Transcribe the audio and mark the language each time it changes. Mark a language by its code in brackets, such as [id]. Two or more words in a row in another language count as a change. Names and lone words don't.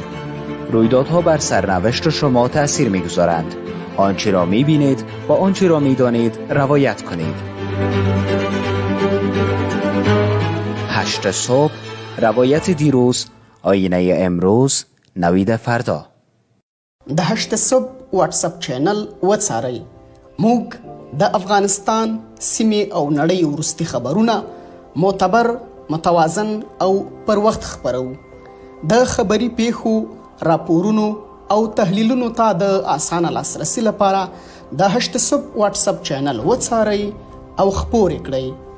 [fa] رویدادها بر سرنوشت شما تأثیر می‌گذارند. آنچه را می‌بینید با آنچه را می‌دانید روایت کنید. 8 صبح، روایت دیروز، آینه امروز، نوید فردا. [ps] د 8 صبح واتس اپ چینل وڅارئ. موږ د افغانستان، سیمې او نړۍ وروستي خبرونه معتبر، متوازن او پر وخت خبرو. د خبري پیښو، راپورونو او تحلیلونو ته د اسانه لاسرسي لپاره د هشت صوب واتس اپ چینل وڅارئ او خپور کړئ.